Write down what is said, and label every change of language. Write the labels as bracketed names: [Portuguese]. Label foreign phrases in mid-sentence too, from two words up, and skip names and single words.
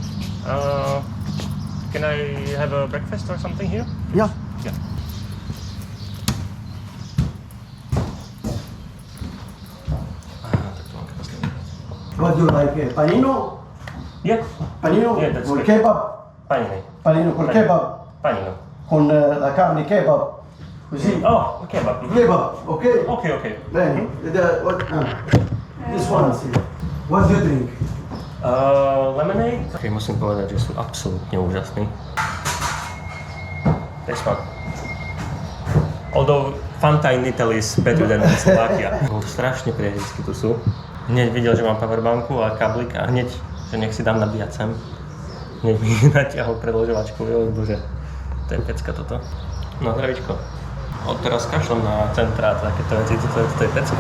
[English] Can I have a breakfast or something here? Yeah. Yeah. What do you like? Panino? Yeah. Panino Yeah, that's col good. kebab? Panini. [Italian] Panino col kebab? Panino. Con la carne kebab? Così? [English] Oh, kebab. Kebab, ok? Okay, okay. Bene. This one, see. What do you drink? Lemonade? [Slovak] Okay, musím povedať, že sú absolútne úžasní. [English] This one. Although Fanta in Italy is better than in Slovakia. [Slovak] Strašne priateľskí tu sú. Hneď videl, že mám powerbanku a kablik a hneď, že nech si dám nabíjať sem. Hneď mi natiahol predĺžovačku, bože, to je pecka toto. No zdravíčko. Odteraz kašlem na centrát, takéto veci, to je pecka.